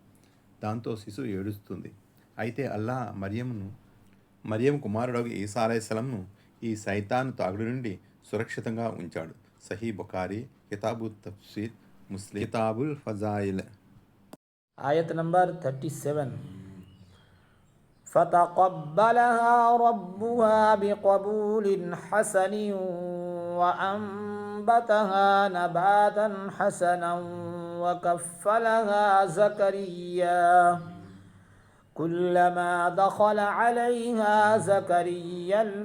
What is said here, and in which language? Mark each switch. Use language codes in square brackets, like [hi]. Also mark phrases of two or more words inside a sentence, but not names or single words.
[te] దాంతో శిశువు ఏడుస్తుంది. అయితే అల్లాహ్ మరియం కుమారుడు ఈసా అలైహిస్సలాంను ఈ సైతాను తాగుడు నుండి సురక్షితంగా ఉంచాడు. సహీ బుఖారీ, కితాబు తఫ్సీర్, ముస్లిం, కితాబుల్ ఫజాయిల్. ఆయత్ నంబర్ 37. [ar] فتقبلها ربها بقبول حسن وأنبتها نباتا حسنا وكفلها زكريا كلما دخل عليها زكريا